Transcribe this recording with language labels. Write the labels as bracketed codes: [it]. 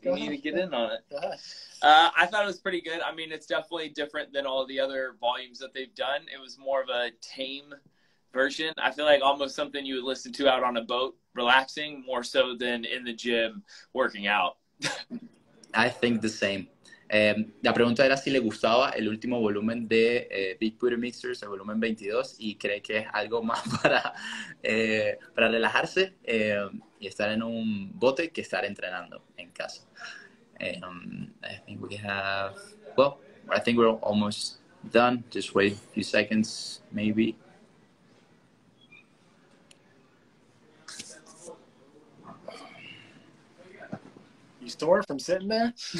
[en] You need to get in on it. I thought it was pretty good. I mean, it's definitely different than all the other volumes that they've done. It was more of a tame version. I feel like almost something you would listen to out on a boat, relaxing, more so than in the gym working out. I think the same. [es] La pregunta era si le gustaba el último volumen de Big Booty Mixers, el volumen 22, y cree que es algo más para relajarse y estar en un bote que estar entrenando en casa. [en] I think we have, well, I think we're almost done. Just wait a few seconds, maybe. You sore from sitting there?